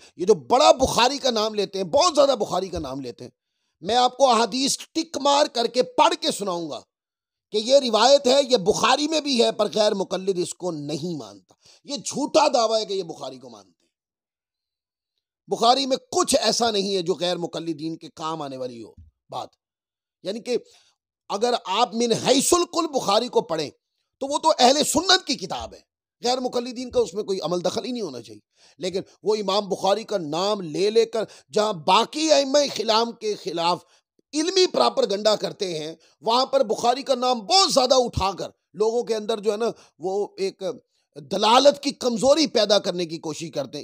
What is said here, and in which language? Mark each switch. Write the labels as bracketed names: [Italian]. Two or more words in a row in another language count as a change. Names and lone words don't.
[Urdu] یہ جو بڑا بخاری کا نام لیتے ہیں، بہت زیادہ بخاری کا نام لیتے ہیں، میں آپ کو احادیث ٹک مار کر کے پڑھ کے سناؤں گا کہ یہ روایت ہے، یہ بخاری میں بھی ہے، پر غیر مقلد اس کو نہیں مانتا. یہ جھوٹا دعویٰ ہے کہ یہ بخاری کو مانتے ہیں. بخاری میں کچھ ایسا نہیں ہے جو غیر مقلدین کے کام آنے والی ہو بات. یعنی کہ اگر آپ [Arabic] من حیث الکل [Urdu] بخاری کو پڑھیں تو وہ تو اہل سنت کی کتاب ہے، غیر مقلدین کا اس میں کوئی عمل دخل ہی نہیں ہونا چاہیے. لیکن وہ امام بخاری کا نام لے کر جہاں باقی ائمہ خلام کے خلاف علمی پراپرگنڈا کرتے ہیں، وہاں پر بخاری کا نام بہت زیادہ اٹھا کر لوگوں کے اندر جو ہے نا وہ ایک دلالت کی کمزوری پیدا کرنے کی کوشش کرتے ہیں.